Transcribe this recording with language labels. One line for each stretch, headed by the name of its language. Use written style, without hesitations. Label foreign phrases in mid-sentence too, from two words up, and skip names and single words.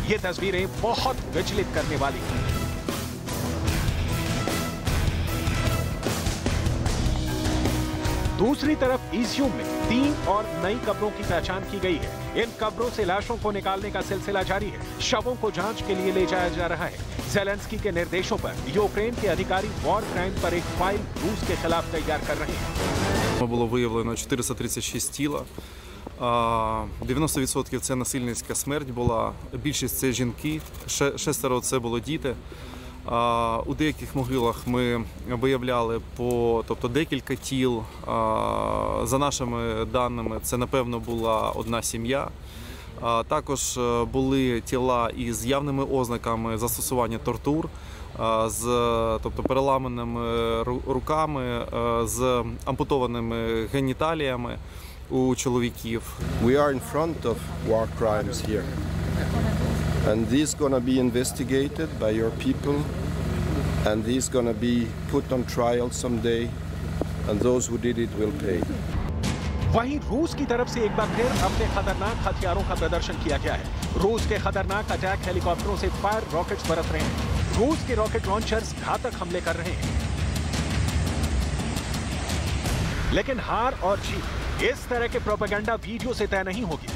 Hindi: ये तस्वीरें बहुत विचलित करने वाली हैं। दूसरी तरफ इज्यूम में 3 और नई कब्रों की पहचान की गई है। इन कब्रों से लाशों को निकालने का सिलसिला जारी है। शवों को जांच के लिए ले जाया जा रहा है। ज़ेलेंस्की के निर्देशों पर यूक्रेन के अधिकारी
English: war crime
Hindi: पर एक फाइल रूस के खिलाफ तैयार कर रहे हैं।
Ukrainian: Було виявлено 436 тіла. 90% це насильницька смерть була. Більшість це жінки, 6 це було діти. У деяких могилах ми виявляли тобто декілька тіл. За нашими даними, це, напевно, була одна сім'я. Також були тіла із явними ознаками застосування тортур, тобто переламаними руками, з ампутованими геніталіями у чоловіків.
English: We are in front of war crimes here. And this is going to be investigated by your people, and this is going to be put on trial someday, and those who did it will pay.
Hindi: वहीं रूस की तरफ से एक बार फिर अपने खतरनाक हथियारों का प्रदर्शन किया गया है। रूस के खतरनाक
English: attack helicopters
Hindi: से
English: fire rockets
Hindi: बरत रहे हैं। रूस के
English: rocket launchers
Hindi: घातक हमले कर रहे हैं। लेकिन हार और जीत इस तरह के
English: propaganda video
Hindi: से तय नहीं होगी।